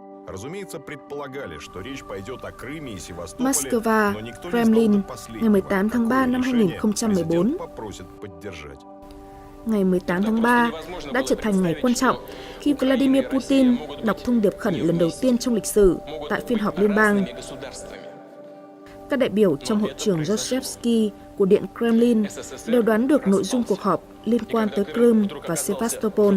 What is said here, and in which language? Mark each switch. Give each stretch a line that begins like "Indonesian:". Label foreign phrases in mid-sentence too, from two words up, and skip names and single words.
Russian: Разумеется, предполагали, что речь пойдет о Крыме и Севастополе, Moscow, но никто не Kremlin, знал до
Vietnamese: ngày
Russian: последнего,
Vietnamese: 18 tháng 3 năm
Russian: какое решение
Vietnamese: 2014,
Russian: президент попросит поддержать.
Vietnamese: ngày 18 tháng 3 đã trở thành ngày quan trọng khi Vladimir Putin đọc thông điệp khẩn lần đầu tiên trong lịch sử tại phiên họp liên bang. Các đại biểu trong hội trường Zhozhevsky của Điện Kremlin đều đoán được nội dung cuộc họp liên quan tới Crimea và Sevastopol.